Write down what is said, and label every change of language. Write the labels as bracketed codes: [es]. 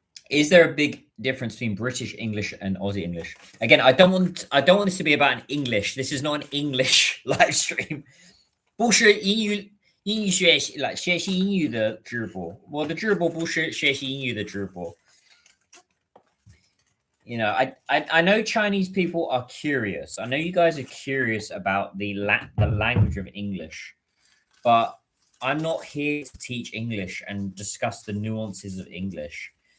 [en] Is there a big difference between British English and Aussie English? Again, I don't want this to be about an English. This is not an English live stream. [zh] 不是英语学习英语的直播。我的直播不是学习英语的直播。 [en] You know, I know Chinese people are curious. I know you guys are curious about the language of English, but I'm not here to teach English and discuss the nuances of English.